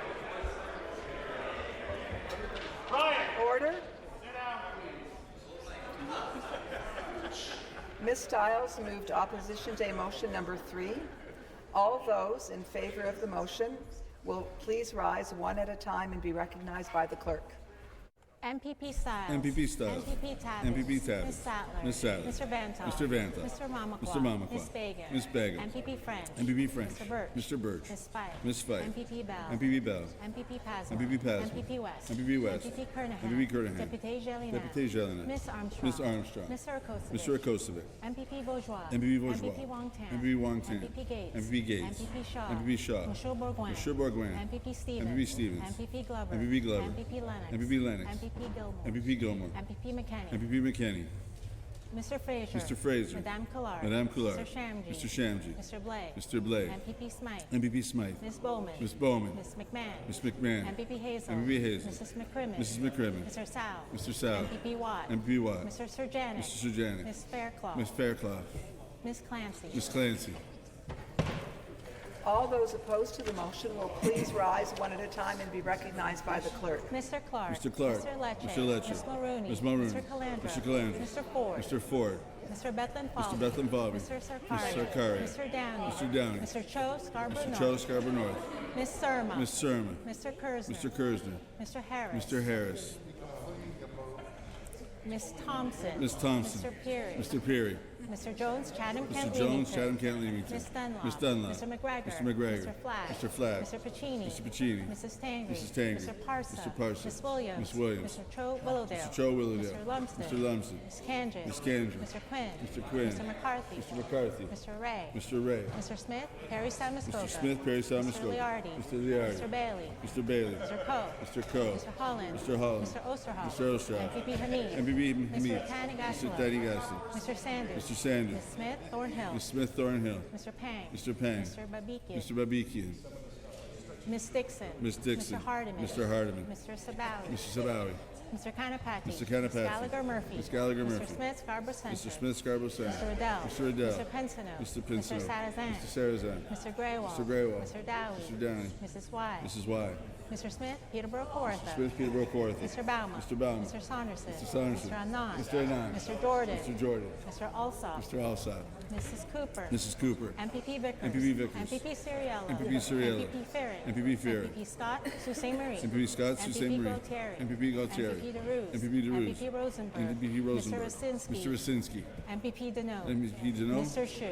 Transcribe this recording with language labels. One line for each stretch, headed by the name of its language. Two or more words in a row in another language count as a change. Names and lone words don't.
English: Order. Ms. Stiles moved Opposition Day motion number 3. All those in favor of the motion will please rise one at a time and be recognized by the clerk. MPP Stiles. MPP Stiles. MPP Tavis. MPP Tavis. Ms. Sattler. Ms. Sattler. Mr. Vanta. Mr. Vanta. Mr. Mamakwa. Mr. Mamakwa. Ms. Bagan. Ms. Bagan. MPP French. MPP French. Mr. Birch. Mr. Birch. Ms. Fife. Ms. Fife. MPP Bell. MPP Bell. MPP Pasma. MPP Pasma. MPP West. MPP West. MPP Kernahan. MPP Kernahan. Deputy Jelena. Deputy Jelena. Miss Armstrong. Miss Armstrong. Mr. Okosovic. Mr. Okosovic. MPP Bourgeois. MPP Bourgeois. MPP Wong Tam. MPP Wong Tam. MPP Gates. MPP Gates. MPP Shaw. MPP Shaw. Monsieur Bourgoin. Monsieur Bourgoin. MPP Stevens. MPP Stevens. MPP Glover. MPP Glover. MPP Lennox. MPP Lennox. MPP Gilmore. MPP Gilmore. MPP McKenney. MPP McKenney. Mr. Fraser. Mr. Fraser. Madame Collard. Madame Collard. Mr. Shamji. Mr. Shamji. Mr. Blake. Mr. Blake. MPP Smythe. MPP Smythe. Ms. Bowman. Ms. Bowman. Ms. McMahon. Ms. McMahon. MPP Hazel. MPP Hazel. Mrs. McCrimmon. Mrs. McCrimmon. Mr. Sow. Mr. Sow. MPP Watt. MPP Watt. Mr. Surjanic. Mr. Surjanic. Ms. Fairclough. Ms. Fairclough. Ms. Clancy. Ms. Clancy. All those opposed to the motion will please rise one at a time and be recognized by the clerk. Mr. Clark. Mr. Clark. Mr. Lecce. Mr. Lecce. Ms. Mulrooney. Ms. Mulrooney. Mr. Calandra. Mr. Calandra. Mr. Ford. Mr. Ford. Mr. Bethlen Falvey. Mr. Bethlen Falvey. Mr. Sarkari. Mr. Sarkari. Mr. Downey. Mr. Downey. Mr. Cho Scarborough Mr. North. Cho Scarborough North. Ms. Surma. Ms. Surma. Mr. Kersner. Mr. Kersner. Mr. Harris. Mr. Harris. Ms. Thompson. Ms. Thompson. Mr. Peary. Mr. Peary. Mr. Jones, Chatham, Mr. Kent, Jones, Leamington. Chatham, Kent, Leamington. Ms. Dunlop. Ms. Dunlop. Mr. McGregor. Mr. McGregor. Mr. Flagg. Mr. Flagg. Mr. Pacini. Mr. Pacini. Mrs. Tangri. Mrs. Tangri. Mr. Parsa. Mr. Parsa. Ms. Williams. Ms. Williams. Mr. Cho Willowdale. Mr. Cho Willowdale. Mr. Lumsden. Mr. Lumsden. Ms. Kandris. Ms. Kandris. Mr. Quinn. Mr. Quinn. Mr. McCarthy. Mr. McCarthy. Mr. Ray. Mr. Ray. Mr. Smith. Perry Samuskoka. Mr. Smith, Perry Samuskoka. Mr. Liardi. Mr. Liardi. Mr. Bailey. Mr. Bailey. Mr. Coe. Mr. Coe. Mr. Holland. Mr. Holland. Mr. Osterhoff. Mr. Osterhoff. MPP Hamid. MPP Hamid. Mr. Tani Mr. Tani Gassi. Mr. Sanders. Mr. Sanders. Ms. Smith Thornhill. Ms. Smith Thornhill. Mr. Pang. Mr. Pang. Mr. Babikian. Mr. Babikian. Ms. Dixon. Ms. Dixon. Mr. Hardiman. Mr. Hardiman. Mr. Sabawi. Mr. Sabawi. Mr. Kanapati. Mr. Kanapati. Ms. Gallagher Murphy. Ms. Gallagher Murphy. Mr. Smith Scarborough Centre. Mr. Smith Scarborough Centre. Mr. Riddell. Mr. Riddell. Mr. Pensino. Mr. Pensino. Mr. Sarazan. Mr. Sarazan. Mr. Graywall. Mr. Graywall. Mr. Dowie. Mr. Downey. Mrs. Y. Mrs. Y. Mr. Smith Peterborough Kawartha. Mr. Smith Peterborough Kawartha. Mr. Bauman. Mr. Bauman. Mr. Saunderson. Mr. Saunderson. Mr. Anand. Mr. Anand. Mr. Jordan. Mr. Jordan. Mr. Alsop. Mr. Alsop. Mrs. Cooper. Mrs. Cooper. MPP Vickers. MPP Vickers. MPP Siriello. MPP Siriello. MPP Ferret. MPP Ferret. MPP Scott Sault Marie. MPP Scott Sault Marie. Gaultieri. MPP Gaultieri. MPP DeRuse. MPP DeRuse. MPP Rosenberg. MPP Rosenberg. Mr. Rasinski. Mr. Rasinski. MPP Deneau. MPP Deneau. Mr. Shu.